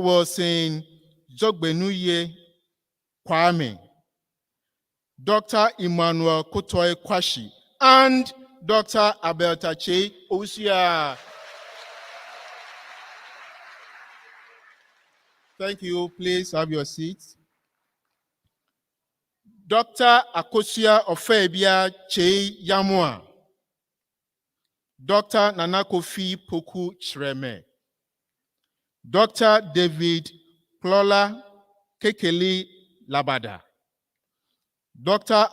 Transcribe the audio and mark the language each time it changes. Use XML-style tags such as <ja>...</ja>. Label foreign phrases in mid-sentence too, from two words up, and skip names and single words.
<en>Wilson Jogbenuye Kwame, Dr. Emmanuel Kotoy Kwashi, and Dr. Abel Tache Osia. Thank you. Please have your seats. Dr. Akosia Ofebia Che Yamua, Dr. Nanakofi Poku Chreme, Dr. David Plola Kekeli Labada, Dr.</en>